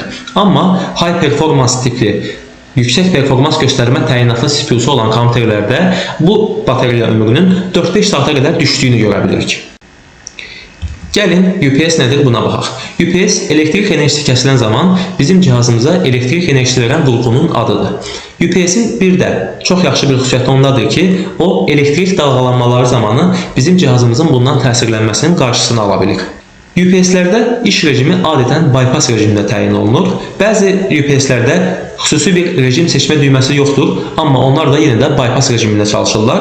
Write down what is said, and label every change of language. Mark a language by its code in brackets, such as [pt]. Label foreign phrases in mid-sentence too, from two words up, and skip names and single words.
[az] Amma [en] High Performance [az] tipli yüksək performans göstərmə təyinatlı CPU-su olan kompüterlərdə bu batarya ömrünün 4-5 saata qədər düşdüyünü görə bilirik. Gəlin UPS nədir buna baxaq. UPS elektrik enerjisi kəsilən zaman bizim cihazımıza elektrik enerjisi verən qurğunun adıdır. UPS-in bir də çox yaxşı bir xüsusiyyəti ondadır ki, o elektrik dalğalanmaları zamanı bizim cihazımızın bundan təsirlənməsinin qarşısını ala bilir. UPS-lərdə iş rejimi adətən bypass rejimində təyin olunur. Bəzi UPS-lərdə xüsusi bir rejim seçmə düyməsi yoxdur, amma onlar da yenə də bypass rejimində çalışırlar.